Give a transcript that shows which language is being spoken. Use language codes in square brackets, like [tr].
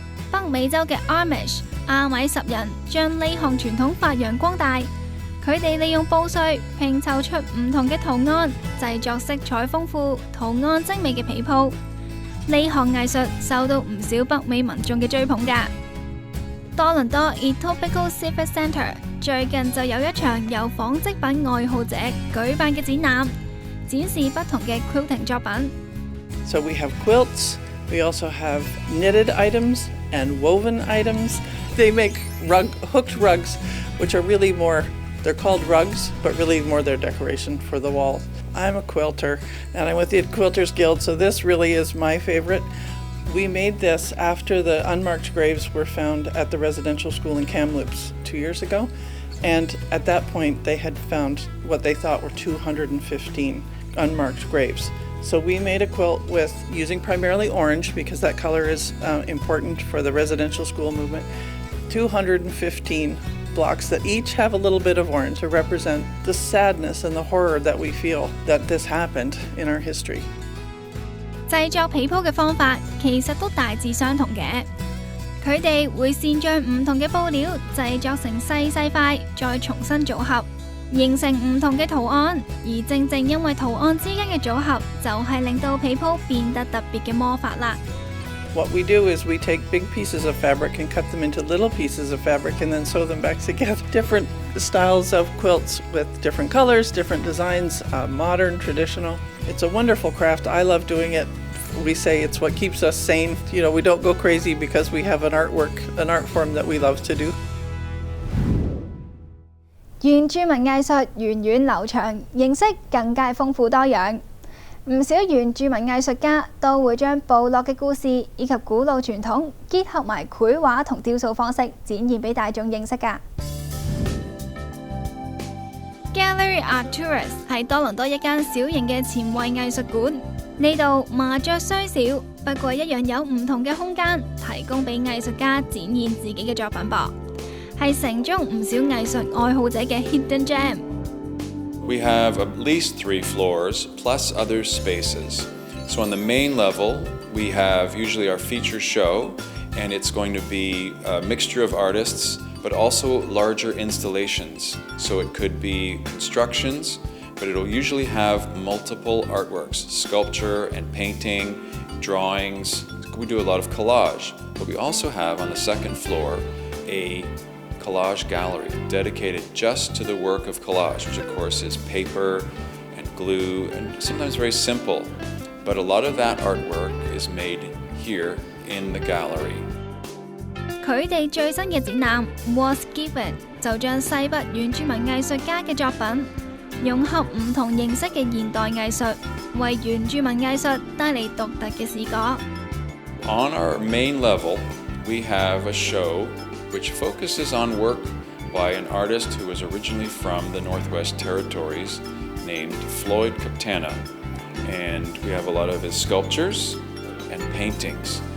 [yue] 北美洲嘅 Amish 阿米什人將呢項傳統發揚光大，佢哋利用布碎拼湊出唔同嘅圖案，製作色彩豐富、圖案精美嘅被鋪。呢項藝術受到唔少北美民眾嘅追捧㗎。多倫多 Etobicoke Civic Centre 最近就有一場由紡織品愛好者舉辦嘅展覽，展示不同嘅 quilting 作品。 [en] So we have quilts, we also have knitted items and woven items. They make hooked rugs, which are really more, they're called rugs, but really more their decoration for the walls. I'm a quilter, and I'm with the Quilters Guild, so this really is my favorite. We made this after the unmarked graves were found at the residential school in Kamloops 2 years ago. And at that point, they had found what they thought were 215 unmarked graves. So we made a quilt with using primarily orange because that color is important for the residential school movement. 215 blocks that each have a little bit of orange to represent the sadness and the horror that we feel that this happened in our history. [yue] 製作被鋪嘅方法其實都大致相同嘅，佢哋會先將唔同嘅布料製作成細細塊，再重新組合，形成唔同嘅圖案。而正正因為圖案之間嘅組合，就係令到被鋪變得特別嘅魔法啦。 [en] What we do is we take big pieces of fabric and cut them into little pieces of fabric and then sew them back together. Different styles of quilts with different colors, different designs, modern, traditional. It's a wonderful craft. I love doing it. We say it's what keeps us sane. You know, we don't go crazy because we have an art form that we love to do. [yue] 原住民藝術源遠流長，形式更加豐富多樣。唔少原住民藝術家都會將部落嘅故事以及古老傳統結合埋繪畫同雕塑方式，展現俾大眾認識㗎。 Gallery Arcturus 係多倫多一間小型嘅前衛藝術館，呢度麻雀雖小，不過一樣有唔同嘅空間，提供俾藝術家展現自己嘅作品噃，係城中唔少藝術愛好者嘅 [en] hidden gem。We have at least 3 floors plus other spaces. So on the main level, we have usually our feature show, and it's going to be a mixture of artists, but also larger installations. So it could be constructions, but it'll usually have multiple artworks, sculpture and painting, drawings. We do a lot of collage, but we also have on the second floor a collage gallery dedicated just to the work of collage, which of course is paper and glue and sometimes very simple, but a lot of that artwork is made here in the gallery. [yue] 佢哋最新嘅展覽 Was Given 就將西北原住民藝術家嘅作品融合唔同形式嘅現代藝術，為原住民藝術帶嚟獨特嘅視覺。 [en] On our main level, we have a show which focuses on work by an artist who was originally from the Northwest Territories named Floyd Kaptana. And we have a lot of his sculptures and paintings.